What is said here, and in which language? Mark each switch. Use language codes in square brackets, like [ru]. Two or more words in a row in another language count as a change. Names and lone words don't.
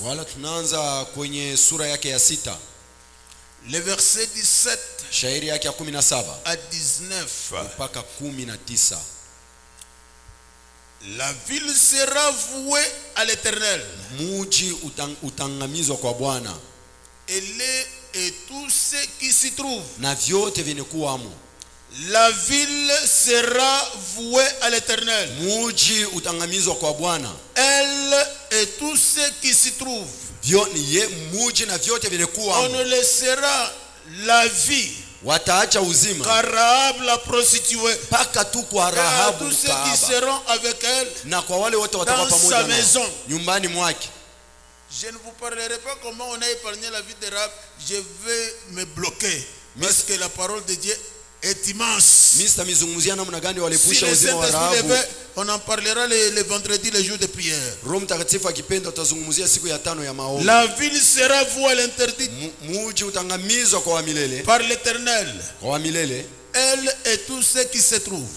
[sw] Wala tunaanza kwenye sura yake ya 6, [fr] Le verset 17 [sw] shairi yake ya 17 [fr] à 19. [sw] mpaka 19. [fr] La ville sera vouée à l'Éternel. [sw] Muji utangamizwa kwa Bwana [fr] Et tout ce qui s'y trouve. [sw] na vyote vyenye kuwamo. [fr] La ville sera vouée à l'Éternel. [sw] Muji utangamizwa kwa Bwana. [fr] Elle et tout ce qui s'y trouve. On ne laissera la vie [sw] wataacha uzima [fr] car Rahab la prostituée [sw] paka tu kwa [fr] et à [sw] Rahabu [fr] tous ceux qui seront avec elle [sw] na kwa wale wote watakuwa [fr] dans [sw] pamoja [fr] sa [sw] naye [fr] maison. [sw] nyumbani mwake. [fr] Je ne vous parlerai pas comment on a épargné la vie de Rahab. Je vais me bloquer parce que la parole de Dieu est immense. Si les on en parlera le vendredi, le jour de prière. La ville sera vouée interdite par l'Éternel, elle et tous ceux qui se trouvent.